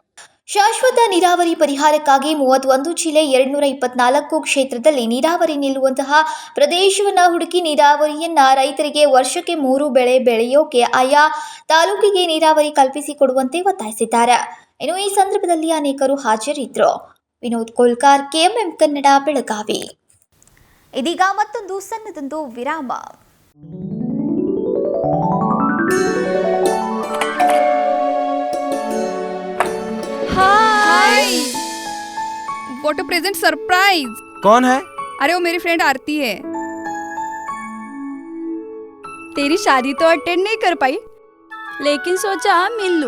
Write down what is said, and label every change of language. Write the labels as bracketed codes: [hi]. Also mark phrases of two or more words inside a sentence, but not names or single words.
[kn] ಶಾಶ್ವತ ನೀರಾವರಿ ಪರಿಹಾರಕ್ಕಾಗಿ 31 ಜಿಲ್ಲೆ 224 ಕ್ಷೇತ್ರದಲ್ಲಿ ನೀರಾವರಿ ನಿಲ್ಲುವಂತಹ ಪ್ರದೇಶವನ್ನ ಹುಡುಕಿ ನೀರಾವರಿಯನ್ನ ರೈತರಿಗೆ ವರ್ಷಕ್ಕೆ 3 ಬೆಳೆ ಬೆಳೆಯೋಕೆ ಆಯಾ ತಾಲೂಕಿಗೆ ನೀರಾವರಿ ಕಲ್ಪಿಸಿಕೊಡುವಂತೆ ಒತ್ತಾಯಿಸಿದ್ದಾರೆ. ಇನ್ನು ಈ ಸಂದರ್ಭದಲ್ಲಿ ಅನೇಕರು ಹಾಜರಿದ್ದರು. ವಿನೋದ್ ಕೋಲ್ಕಾರ್, KMM ಕನ್ನಡ, ಬೆಳಗಾವಿ. ಇದೀಗ ಮತ್ತೊಂದು ಸಣ್ಣದೊಂದು ವಿರಾಮ. [en] Hi, what a present surprise. [hi] कौन है? अरे वो मेरी फ्रेंड आरती है। तेरी शादी तो अटेंड नहीं कर पाई, लेकिन सोचा मिल लूं।